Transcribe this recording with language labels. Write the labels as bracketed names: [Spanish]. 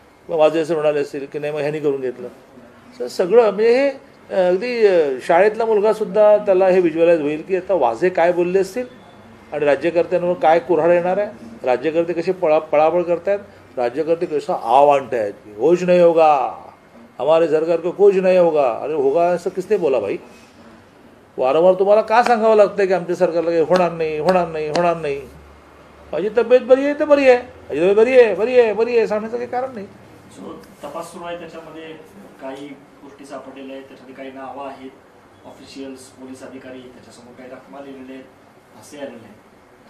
[Marathi] किंवा वाजे असं म्हणाले असतील की नाही मग ह्यानी करून घेतलं. तर सगळं म्हणजे हे अगदी शाळेतला मुलगासुद्धा त्याला हे व्हिज्युअलाइज होईल की आता वाजे काय बोलले असतील आणि राज्यकर्त्यांवर काय कुऱ्हाड येणार आहे, राज्यकर्ते कसे पळापळ करतायत, राज्यकर्ते कसं आव आणतायत. [Hindi] कुछ नहीं होगा, हमारे सरकार को कुछ नहीं होगा. अरे होगा असं किसने बोला भाई. [Marathi] वारंवार तुम्हाला का सांगावं लागतं की आमच्या सरकारला काही होणार नाही, होणार नाही, होणार नाही. माझी तब्येत बरी आहे तर बरी आहे, माझी तब्येत बरी आहे, बरी आहे, बरी आहे सांगण्याचं काही कारण नाही. तपास सुरू आहे, त्याच्यामध्ये काही गोष्टी सापडलेल्या आहेत, त्याच्यामध्ये काही नावं आहेत, ऑफिशियल्स, पोलीस अधिकारी, त्याच्यासमोर काही रकमा लिहिलेल्या आहेत, असे आलेले आहेत.